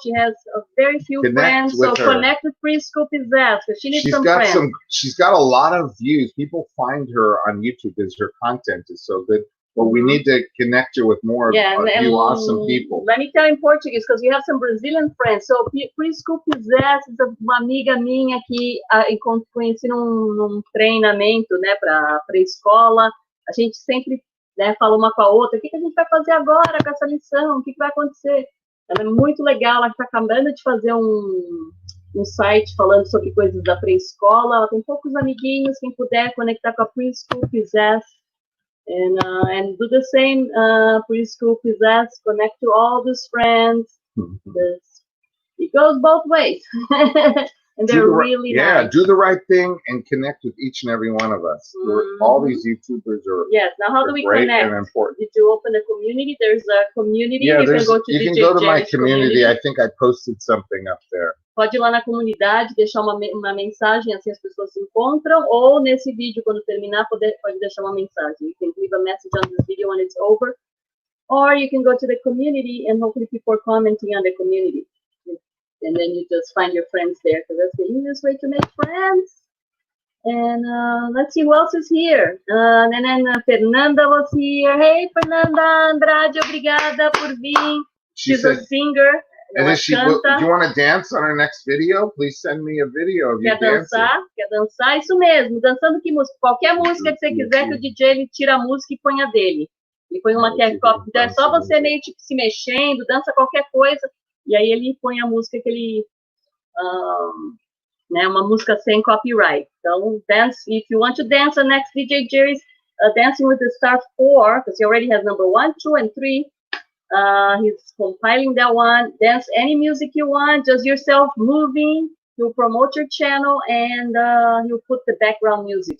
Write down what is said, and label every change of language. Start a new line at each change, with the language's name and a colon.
English: She has a very few friends. So connect with Preschool Pizzazz because she needs some friends. She's got a lot of views. People find her on YouTube because her content is so good. But we need to connect her with more of you awesome people. Let me tell you in Portuguese, because we have some Brazilian friends.
Portuguese: So Preschool Pizzazz é uma amiga minha que conheci num treinamento, né, para escola. A gente sempre né, fala uma com a outra, o que a gente vai fazer agora com essa lição, o que vai acontecer? Ela é muito legal, ela está acabando de fazer um site falando sobre coisas da pré-escola, ela tem poucos amiguinhos, quem puder conectar com a Preschool Pizzazz,
English: and do the same, Preschool Pizzazz, connect to all those friends. It goes both ways. And they're really nice. Do the right thing and connect with each and every one of us. All these YouTubers are now how do we great connect? and important. Did you open a community? There's a community. Yeah, you can go to, you can go to my community. I think I posted something up there.
Portuguese: Pode ir lá na comunidade, deixar uma mensagem, assim as pessoas se encontram, ou nesse vídeo, quando terminar, pode deixar uma mensagem.
English: You can leave a message on this video when it's over, or you can go to the community and hopefully people are commenting on the community. And then you just find your friends there, because that's the easiest way to make friends. And let's see who else is here. And then Fernanda was here.
Portuguese: Hey, Fernanda Andrade, obrigada por vir.
English: She's a singer. And then do you want to dance on our next video? Please send me a video of you dancing.
Portuguese: Quer dançar? Isso mesmo. Dançando que música? Qualquer música que você quiser, que o DJ ele tira a música e põe a dele. Ele põe uma K-pop. Então é só você meio tipo se mexendo, dança qualquer coisa. E aí ele põe a música que ele... né, uma música sem copyright.
English: Então, dance, if you want to dance on next DJ Jerry's Dancing with the Stars 4, because he already has number 1, 2, and 3. He's compiling that one. Dance any music you want, just yourself moving. He'll promote your channel, and he'll put the background music.